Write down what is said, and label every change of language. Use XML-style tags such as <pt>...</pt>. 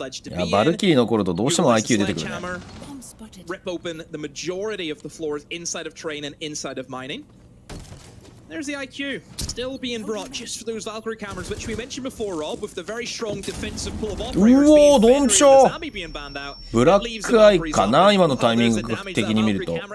<ja>いや、バルキリーの頃とどうしても IQ 出てくるね。</ja> <en>Rip open the majority of the floors inside of train and inside of mining. There's the IQ still being brought just for those Valkyrie cameras, which we mentioned before, Rob, with the very strong defensive pull of operators being banned out.</en> <ja>ブラックアイかな、今のタイミング的に見ると。</ja>